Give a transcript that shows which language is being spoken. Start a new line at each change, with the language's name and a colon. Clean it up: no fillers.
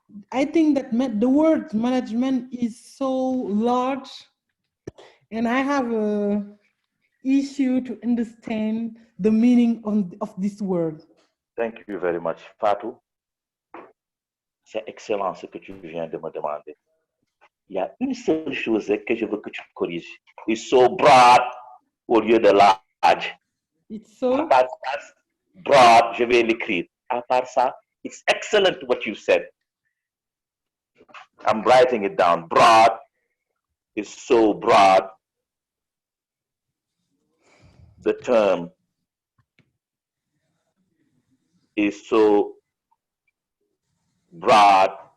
English: I think that the word management is so large, and I have a issue to understand the meaning of this word. Thank you very much, Fatou.
French: C'est excellent ce que tu viens de me demander. Il y a une seule chose que je veux que tu corriges.
English: It's so broad
French: au lieu de large.
English: It's so
French: broad, je vais l'écrire. À part ça,
English: it's excellent what you said. I'm writing it down. Broad is so broad. The term is so broad.